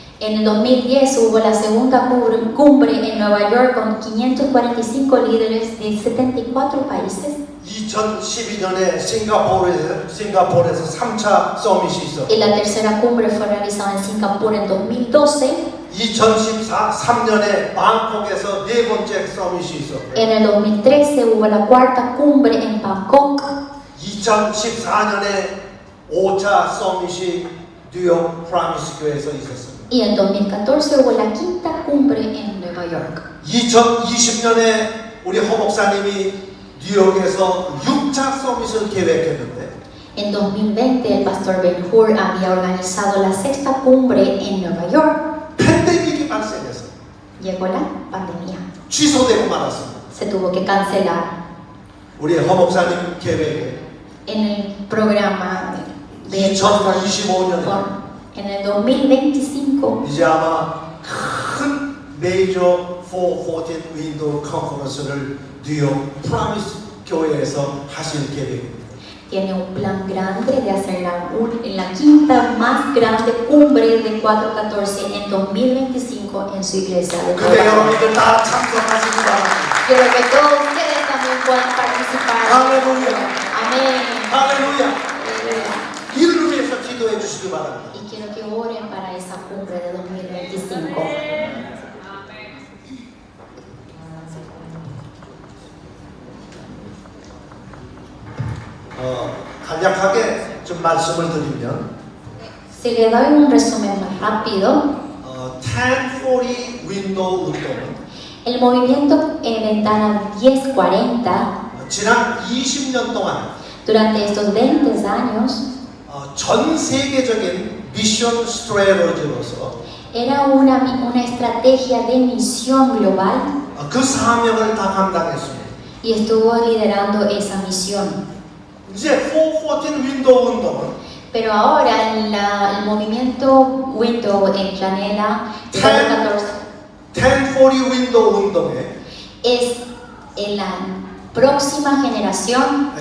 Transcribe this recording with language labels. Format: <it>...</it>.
<es>En el 2010 hubo la segunda cumbre en Nueva York con 545 líderes de 74 países.</es> <ko>2012년에 싱가포르에서 3차 서밋이 있었고</ko> <es>Y la tercera cumbre fue realizada en Singapur en 2012.</es> <ko>2013년에 방콕에서 네 번째 서밋이 있었고</ko> <es>En el 2013 hubo la cuarta cumbre en Bangkok.</es> <ko>2014년에 5차 서밋이 뉴욕 프라미스 교회에서 있었습니다.</ko> <es>Y en 2014 hubo la quinta cumbre en Nueva York.</es> <ko>2020년에 우리 허 목사님이 뉴욕에서 6차 서밋을 계획했는데</ko> <es>En 2020 el pastor Ben Hur había organizado la sexta cumbre en Nueva York.</es> <ko>팬데믹이 발생해서</ko> <es>Llegó la pandemia.</es> <ko>취소되고 말았습니다.</ko> <es>Se tuvo que cancelar.</es> <ko>우리 허 목사님 계획에</ko> <es>En el programa de</es> <ko>2025년에</ko> <es>en el 2025</es> <ko>이제 아마 큰 메이저 414 윈도우 컨퍼런스를 뉴욕 프라미스 교회에서 하실 계획입니다.</ko> <es>tiene un plan grande de hacer la quinta más grande cumbre de 414 en 2025 en su iglesia de</es> <ko>그때</ko> <es>Nueva York.</es> <ko>여러분들 다 참석하시기 바랍니다.</ko> <es>Quiero que todos ustedes también puedan participar.</es> <ko>할렐루야.</ko> <es>Amén.</es> <ko>할렐루야. 이를 위해서 기도해 주시기 바랍니다.</ko> <es>Y quiero que oren para esa cumbre de 2025.</es> <ko>간략하게 좀 말씀을 드리면</ko> <es>Si le doy un resumen más rápido,</es> <ko>1040 윈도우 운동은</ko> <es>el movimiento Ventana 1040</es> <ko>지난 20년 동안</ko> <es>durante estos 20 años</es> <ko>전 세계적인 미션 스트레러지로서</ko> <es>era una estrategia de misión global</es> <ko>그 사명을 다 감당했습니다.</ko> <es>y estuvo liderando esa misión.</es> <ko>이제 414 윈도우 운동은</ko> <es>Pero ahora el movimiento Window en Canela 414</es> <ko>1040 윈도우 운동에</ko> <es>es en la próxima generación,</es>